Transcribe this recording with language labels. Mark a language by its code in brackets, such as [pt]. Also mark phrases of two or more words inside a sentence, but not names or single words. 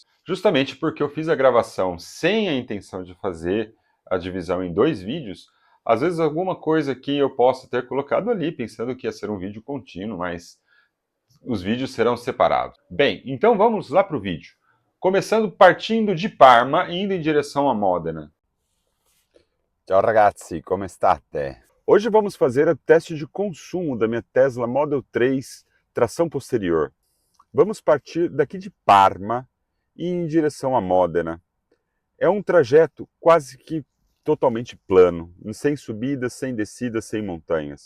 [pt] Justamente porque eu fiz a gravação sem a intenção de fazer a divisão em dois vídeos, às vezes alguma coisa que eu possa ter colocado ali, pensando que ia ser um vídeo contínuo, mas os vídeos serão separados. Bem, então vamos lá para o vídeo. Começando partindo de Parma e indo em direção a Modena. [it] Ciao ragazzi, come state? [pt] Hoje vamos fazer o teste de consumo da minha Tesla Model 3 tração posterior. Vamos partir daqui de Parma e ir em direção a Modena. É um trajeto quase que totalmente plano, sem subidas, sem descidas, sem montanhas.